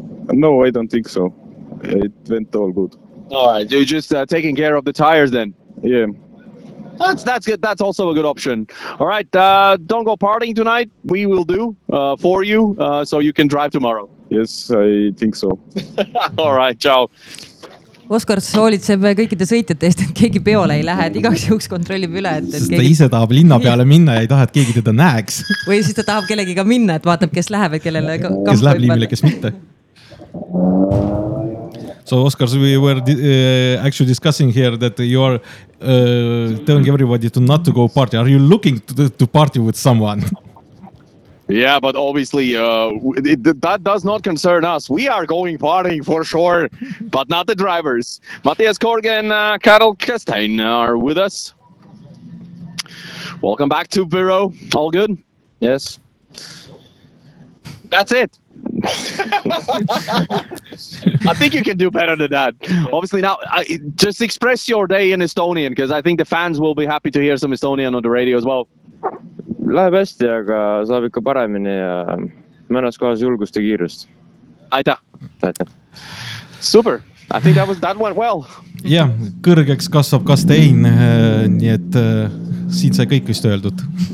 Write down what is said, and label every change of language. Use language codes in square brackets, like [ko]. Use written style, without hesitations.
[en] No, I don't think so. It went all good. All right, you're just taking care of the tires then? Yeah. That's good. That's also a good option. All right, don't go partying tonight. We will do for you, so you can drive tomorrow. Yes, I think so. All right, ciao. [et] Oskar soolitseb kõikide sõitjate eest, et keegi peole ei lähe, et igaks juhuks kontrollib üle. Et keegi... Ta ise tahab linna peale minna ja ei taha, et keegi teda näeks. Või siis ta tahab kellegi ka minna, et vaatab, kes läheb, et kellele kamp kes läheb liimile, kes mitte. [en] So, Oskar, we were actually discussing here that you are telling everybody to not to go party. Are you looking to party with someone? Yeah, but obviously that does not concern us. We are going partying for sure, but not the drivers. Matthias Korge and Karel Kestein are with us. Welcome back to Biro. All good? Yes. That's it. I think you can do better than that. Obviously, now just express your day in Estonian, because I think the fans will be happy to hear some Estonian on the radio as well. [et] Läheb hästi, aga saab ikka paremini ja mõnes kohas julgust ja kiirust. Aitäh! Super! [en] I think that went well. [et] Jah, kõrgeks kasvab kastein, nii et siin sai kõik vist öeldud.